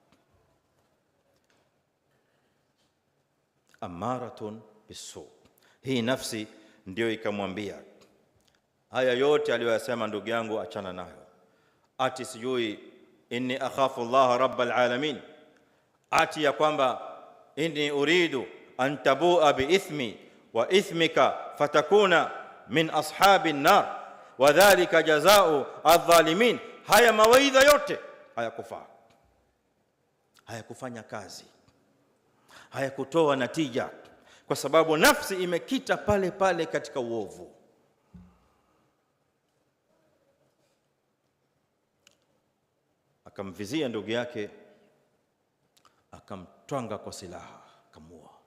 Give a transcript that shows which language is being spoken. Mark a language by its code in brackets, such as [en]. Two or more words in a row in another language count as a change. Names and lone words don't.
[ar] أمارة بالسوء, [sw] hii nafsi ndio ikamwambia haya yote aliyosema ndugu yangu achana nayo. Ati sijui [ar] إني أخاف الله رب العالمين, [sw] ati ya kwamba [ar] إني أريد أن تبوء بإثمي وإثمك فتكون من أصحاب النار وذلك جزاء الظالمين. [sw] Haya mawaidha yote hayakufaa, hayakufanya kazi, hayakutoa natija, kwa sababu nafsi imekita pale pale katika uovu. Akamvizia ndugu yake, akamtwanga kwa silaha, akamua.